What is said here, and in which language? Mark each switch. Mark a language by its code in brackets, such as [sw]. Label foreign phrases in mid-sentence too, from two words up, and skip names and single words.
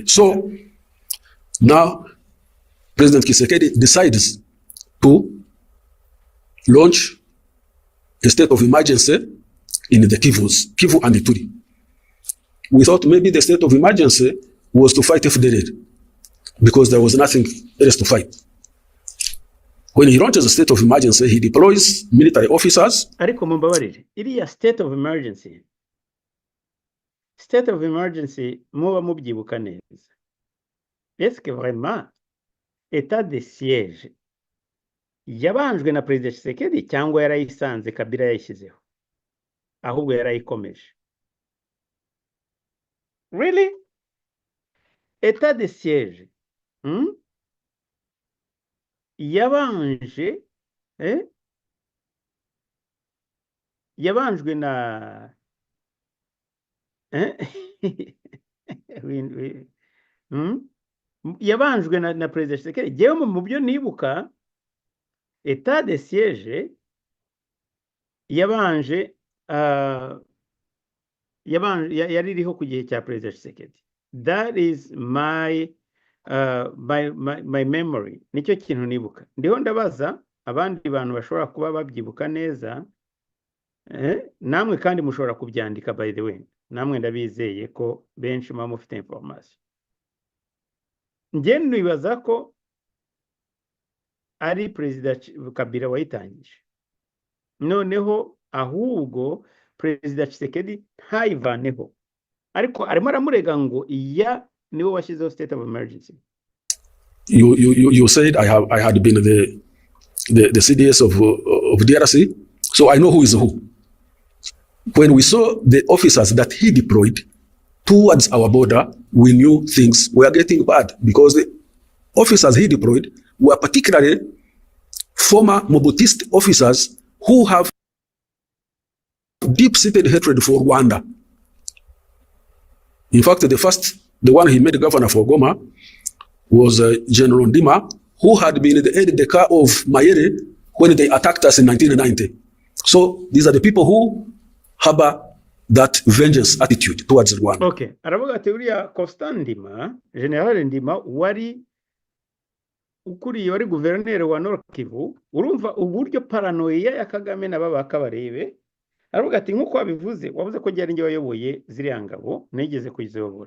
[en] So now President Tshisekedi decides to launch a state of emergency in the Kivu and Ituri. We thought maybe the state of emergency was to fight FDLR because there was nothing else to fight. When he launches a state of emergency, he deploys military officers. [rw] Ariko mumbabarire, iriya [en] state of emergency [rw] muba mubyibuka neza. [fr] Est-ce que vraiment état de siège [rw] yabanjwe na Perezida Tshisekedi cyangwa yarayisanze Kabila yayishyizeho ahubwo yarayikomeje? [en] Really? [fr] État de siège [rw] yabanjwe na yabanjwe na Perezida Tshisekedi. Jewe mu byo nibuka [fr] état de siège [rw] yari iriho ku gihe cya Perezida Tshisekedi. [en] That is my memory. [rw] Nicyo kintu nibuka. Ndiho ndabaza abandi bantu bashobora kuba babyibuka neza, namwe kandi mushobora kubyandika, [en] by the way. [rw] Namwe ndabizeye ko benshi muba mufite information. Njye nibaza ko ari Perezida Kabila wayitangije, noneho ahubwo Perezida Tshisekedi ntayivaneho, ariko arimo aramurega ngo iya niwe washyizeho [en] state of emergency. You said I had been the CDS of DRC, so I know who is who. When we saw the officers that he deployed towards our border, we knew things were getting bad because the officers he deployed were particularly former Mobutist officers who have deep-seated hatred for Rwanda. In fact, the one he made governor for Goma was General Ndima, who had been the aide-de-camp of Mayere when they attacked us in 1990. So these are the people who harbor that vengeance attitude towards Rwanda. Okay. [rw] Aravuga ati uriya Constant Ndima, General Ndima, wari ukuriye, wari guverineri wa Nord Kivu. Urumva uburyo paranoia ya Kagame na baba Kabarebe. Aravuga ati nkuko wabivuze, wavuze ko ryari nge wayoboye ziriya ngabo, nigeze kuziyobora.